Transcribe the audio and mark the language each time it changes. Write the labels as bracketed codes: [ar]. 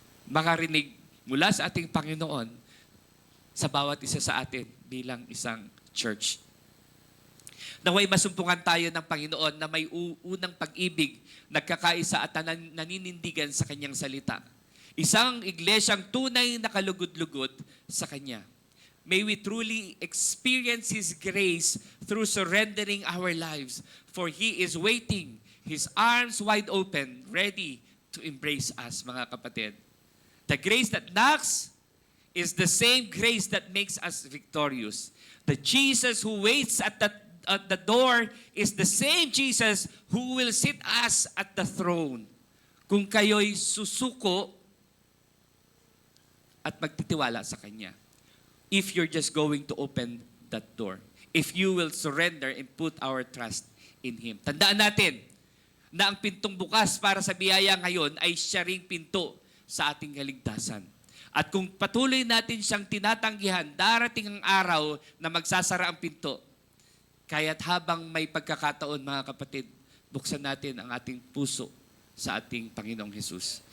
[tl] Makarinig mula sa ating Panginoon sa bawat isa sa atin bilang isang church. Naway masumpungan tayo ng Panginoon na may unang pag-ibig, nagkakaisa at naninindigan sa Kanyang salita. Isang iglesyang tunay na kalugod-lugod sa Kanya. [en] May we truly experience His grace through surrendering our lives, for He is waiting, His arms wide open, ready to embrace us, [tl] mga kapatid. [en] The grace that knocks is the same grace that makes us victorious. The Jesus who waits at the door is the same Jesus who will sit us at the throne. [tl] Kung kayo'y susuko at magtitiwala sa Kanya. [en] If you're just going to open that door. If you will surrender and put our trust in Him. [tl] Tandaan natin na ang pintong bukas para sa biyaya ngayon ay siya ring pinto sa ating kaligtasan. At kung patuloy natin siyang tinatanggihan, darating ang araw na magsasara ang pinto. Kaya't habang may pagkakataon, mga kapatid, buksan natin ang ating puso sa ating Panginoong Hesus.